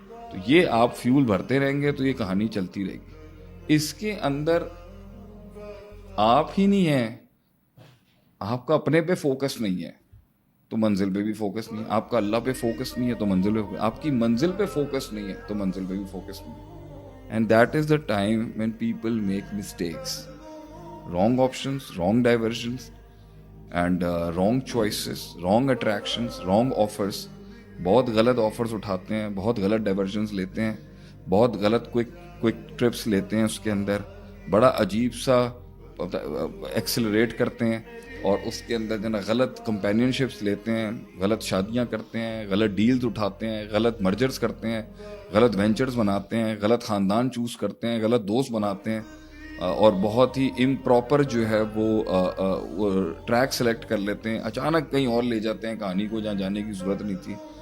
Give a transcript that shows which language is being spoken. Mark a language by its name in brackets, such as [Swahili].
[Urdu] تو یہ آپ فیول بھرتے رہیں گے تو یہ کہانی چلتی رہے گی. اس کے اندر آپ ہی نہیں ہیں, آپ کا اپنے پہ فوکس نہیں ہے تو منزل پہ بھی فوکس نہیں ہے, آپ کا اللہ پہ فوکس نہیں ہے تو منزل پہ, آپ کی منزل پہ فوکس نہیں ہے تو منزل پہ بھی فوکس نہیں ہے. [English] And that is the time when people make mistakes, wrong options, wrong diversions, and wrong choices, wrong attractions, wrong offers. [Urdu] بہت غلط آفرز اٹھاتے ہیں, بہت غلط ڈائیورژنس لیتے ہیں, بہت غلط کوئک ٹرپس لیتے ہیں, اس کے اندر بڑا عجیب سا ایکسلریٹ کرتے ہیں اور اس کے اندر جو نا غلط کمپینین شپس لیتے ہیں, غلط شادیاں کرتے ہیں, غلط ڈیلز اٹھاتے ہیں, غلط مرجرز کرتے ہیں, غلط وینچرز بناتے ہیں, غلط خاندان چوز کرتے ہیں, غلط دوست بناتے ہیں اور بہت ہی امپراپر جو ہے وہ ٹریک سلیکٹ کر لیتے ہیں, اچانک کہیں اور لے جاتے ہیں کہانی کو جہاں جانے کی ضرورت نہیں تھی.